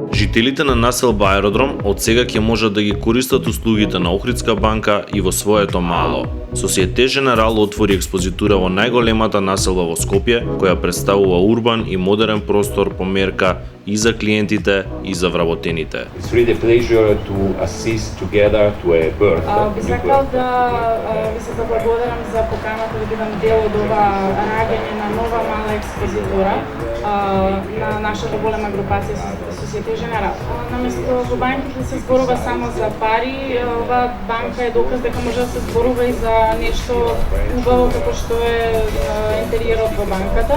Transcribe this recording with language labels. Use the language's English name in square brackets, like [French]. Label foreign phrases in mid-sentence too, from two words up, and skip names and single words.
[Macedonian] Жителите на населба Аеродром од сега ќе можат да ги користат услугите на Охридска банка и во своето мало. Societe Generale отвори експозитура во најголемата населба во Скопје, која представува урбан и модерен простор по мерка и за клиентите и за вработените. [English] It's really a pleasure to assist together to a birth. [Macedonian] Би сакал да ви се заблагодарам за поканата да бидам дел од ова раѓање на нова мала експозитура на нашата голема групација Societe Generale. Наместо во банките се зборува само за пари, ова банка е доказ дека може да се зборува и за нешто убаво како што е интериерот во банката.